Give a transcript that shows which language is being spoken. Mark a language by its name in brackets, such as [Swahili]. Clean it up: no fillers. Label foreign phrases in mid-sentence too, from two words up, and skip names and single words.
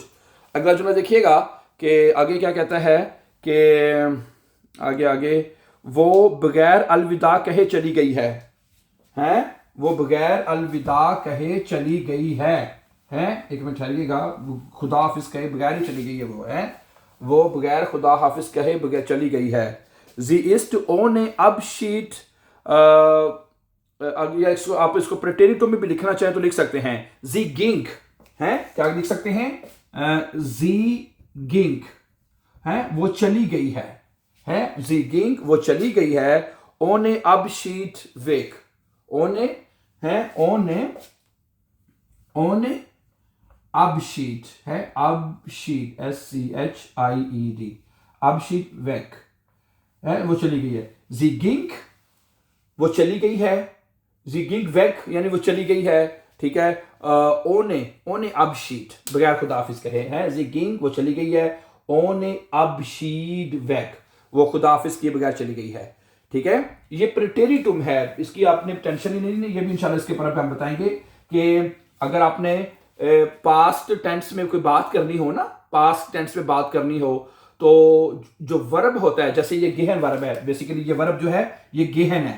[Urdu] اگلا جملہ دیکھیے گا کہ آگے کیا کہتا ہے کہ آگے وہ بغیر الوداع کہے چلی گئی ہے، ہیں? وہ بغیر الوداع کہے چلی گئی ہے، ایک منٹ ٹھہریے گا، خدا حافظ کہے بغیر ہی چلی گئی ہے، وہ بغیر خدا حافظ کہے بغیر چلی گئی ہے. [German] sie ist ohne Abschied, [Urdu] آپ اس کو پریٹیریٹو میں بھی لکھنا چاہیں تو لکھ سکتے ہیں, [German] sie ging, [Urdu] ہے، کیا لکھ سکتے ہیں? [German] sie ging, [Urdu] ہے، وہ چلی گئی ہے, [German] sie ging, [Urdu] وہ چلی گئی ہے, [German] ohne Abschied weg, ohne Abschied है, Abschied, SCHIED, Abschied weg है, [Urdu] وہ چلی گئی ہے. [German] Sie ging, [Urdu] وہ چلی گئی ہے. [German] Sie ging weg [Urdu] یعنی وہ چلی گئی ہے۔ ٹھیک ہے. [German] ohne Abschied, [Urdu] بغیر خداحافظ کہے ہیں. [German] Sie ging, [Urdu] وہ چلی گئی ہے. [German] ohne Abschied weg, [Urdu] وہ خداحافظ کیے بغیر چلی گئی ہے۔ ٹھیک ہے. یہ پریٹیریٹم ہے، اس کی آپ نے ٹینشن ہی نہیں۔ یہ بھی ان شاء اللہ اس کے پر ہم بتائیں گے کہ اگر آپ نے [English] past tense [Urdu] میں کوئی بات کرنی ہو نا, [English] past tense [Urdu] میں بات کرنی ہو، تو جو ورب ہوتا ہے، جیسے یہ گیہن ورب ہے، بیسکلی یہ ورب جو ہے یہ گیہن ہے.